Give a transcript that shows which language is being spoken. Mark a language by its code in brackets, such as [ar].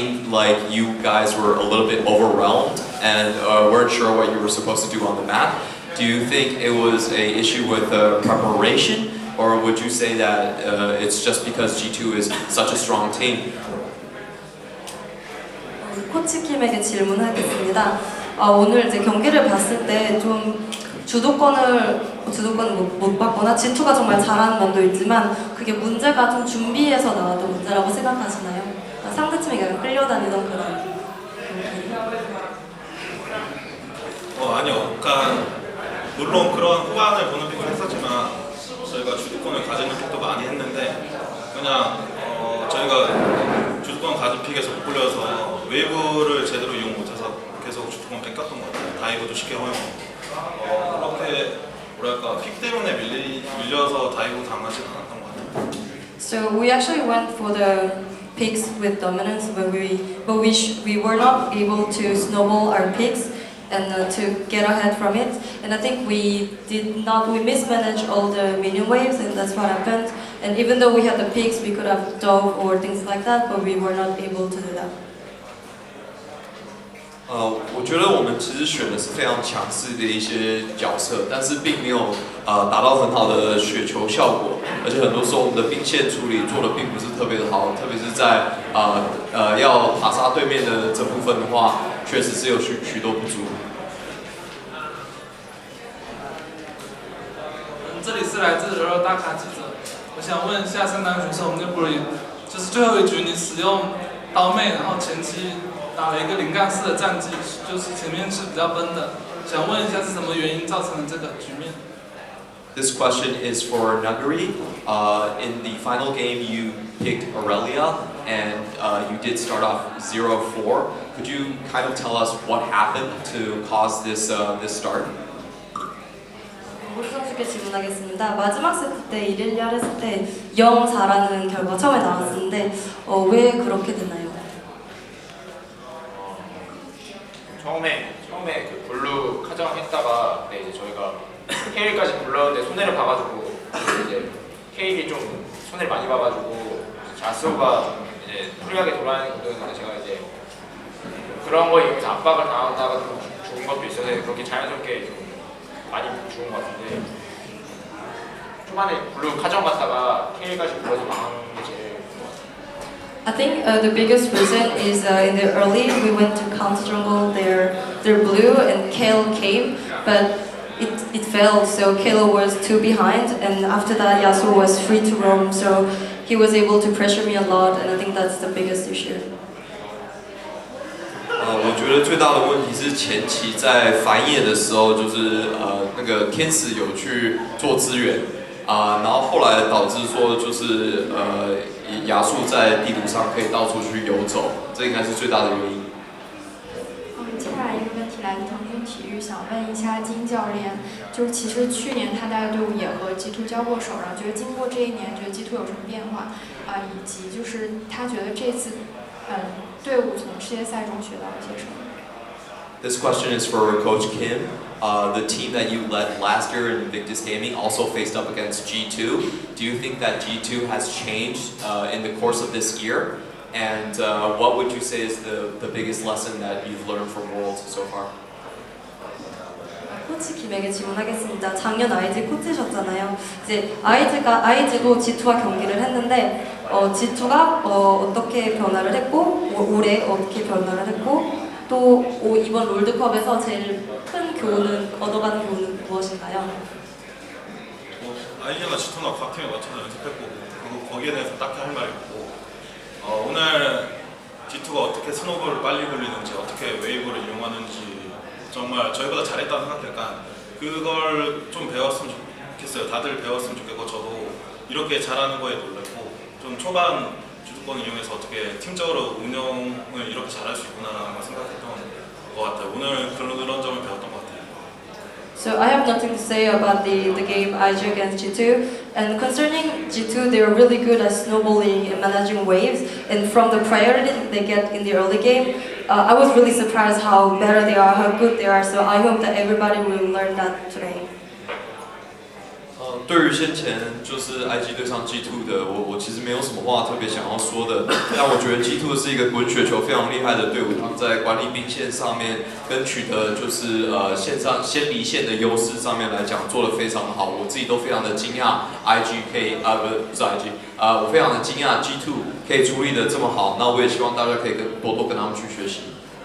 [en] like you guys were a little bit overwhelmed and weren't sure what you were supposed to do on the map. Do you think it was an issue with preparation, or would you say that it's just because G2 is such a strong team? [ko] 코치 킴에게 질문하겠습니다. 오늘 이제 경기를 봤을 때 좀 주도권을 못 받거나 G2가 정말 잘하는 면도 있지만 그게 문제가 좀 준비에서 나왔던 문제라고 생각하시나요? 상대팀에게 약간 끌려다니던 그런 아니요. 그러니까 물론 그런 후반을 보는 픽을 했었지만 저희가 주도권을 가지는 픽도 많이 했는데 그냥 저희가 주도권 가진 픽에서 못 굴려서 웨이브를 제대로 이용 못해서 계속 주도권 뺏겼던 것 같아요. 다이브도 쉽게 허용하고 그렇게 뭐랄까 픽 때문에 밀려서 다이브 당하진 않았던 것 같아요. [en] So we actually went for the picks with dominance, but we were not able to snowball our picks and to get ahead from it. And I think we mismanaged all the minion waves, and that's what happened. And even though we had the picks, we could have dove or things like that, but we were not able to do that. [zh] 我觉得我们其实选的是非常强势的一些角色，但是并没有达到很好的雪球效果，而且很多时候我们的兵线处理做的并不是特别的好，特别是在要打杀对面的这部分的话，确实是有许多不足。这里是来自柔柔大咖记者，我想问一下三单选手，那不是就是最后一局你使用刀妹，然后前期打了一个0杠4的战绩，就是前面是比较崩的，想问一下是什么原因造成了这个局面？ [en] This question is for Nuguri. In the final game, you picked Aurelia, and you did start off 0-4. Could you kind of tell us what happened to cause this start? [ko] 우리 선수께 질문하겠습니다. 마지막 세트 때 이렐리아를 했을 때 0-4라는 결과가 처음에 나왔었는데 왜 그렇게 됐나요? 처음에 그 블루 카정했다가 이제 저희가 케일까지 불렀는데 손해를 봐가지고 이제 케일이 좀 손해를 많이 봐가지고 자스오가 이제 프리하게 돌아다니는데 제가 이제 그런 거에 의해서 압박을 당하다가 좀 죽은 것도 있어서 그렇게 자연스럽게 좀 많이 죽은 것 같은데 초반에 블루 카정 갔다가 케일까지 불러서 망한 게 제일 큰 것 같아요. [en] I think the biggest reason is in the early we went to counter jungle their blue and Kale came, but it failed. So Kale was 2 behind, and after that Yasuo was free to roam. So he was able to pressure me a lot, and I think that's the biggest issue. [zh] 我觉得最大的问题是前期在繁野的时候，就是那个天使有去做支援然后后来导致说就是亚述在地图上可以到处去游走，这应该是最大的原因。接下来一个问题来自腾讯体育，想问一下金教练，就是其实去年他带的队伍也和 G2 交过手，然后觉得经过这一年，觉得 G2 有什么变化以及就是他觉得这次队伍从世界赛中学到了些什么？ [en] This question is for Coach Kim. The team that you led last year in Invictus Gaming also faced up against G2. Do you think that G2 has changed in the course of this year? And what would you say is the biggest lesson that you've learned from Worlds so far? [ko] 코치 김에게 질문하겠습니다. 작년 IG 코치셨잖아요. 이제 IG도 G2와 경기를 했는데 G2가 어떻게 변화를 했고 올해 어떻게 변화를 했고 또 이번 롤드컵에서 제일 큰 교훈은 얻어가는 교훈은 무엇인가요? 아이디어가 G2나 각 팀에 맞춰서 연습했고 그리고 거기에 대해서 딱히 할 말이 없고 오늘 G2가 어떻게 스노볼을 빨리 굴리는지 어떻게 웨이브를 이용하는지 정말 저희보다 잘했다는 생각하니까 그걸 좀 배웠으면 좋겠어요. 다들 배웠으면 좋겠고 저도 이렇게 잘하는 거에 놀랐고 좀 초반 주도권을 이용해서 어떻게 팀적으로 운영을 이렇게 잘할 수 있구나라는 걸 생각했던 것 같아요. 오늘 그런 점을 배웠던 것 같아요. [en] So I have nothing to say about the game IG against G2. And concerning G2, they are really good at snowballing and managing waves. And from the priority they get in the early game, I was really surprised how better they are, how good they are. So I hope that everybody will learn that today. [zh] 对于先前就是 IG 对上 G2 的，我其实没有什么话特别想要说的。但我觉得 G2 是一个滚雪球非常厉害的队伍，他们在管理兵线上面跟取得就是线上先离线的优势上面来讲做得非常的好，我自己都非常的惊讶 IG 可以不是 IG 我非常的惊讶 G2 可以处理的这么好，那我也希望大家可以多多跟他们去学习。